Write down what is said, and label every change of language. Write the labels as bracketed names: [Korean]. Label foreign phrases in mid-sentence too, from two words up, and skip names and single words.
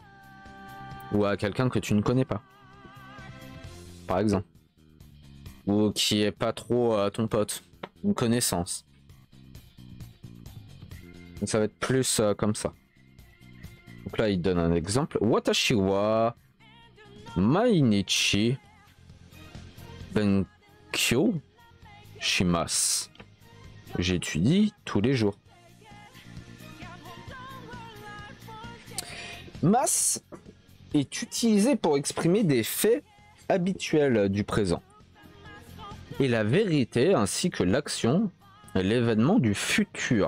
[French] Ou à quelqu'un que tu ne connais pas. Par exemple. Ou qui est pas trop ton pote. Une connaissance. Donc ça va être plus comme ça. Donc là il donne un exemple. [Japanese] 私は毎日勉強します. [French] J'étudie tous les jours. Mas est utilisé pour exprimer des faits habituels du présent. Et la vérité ainsi que l'action est l'événement du futur.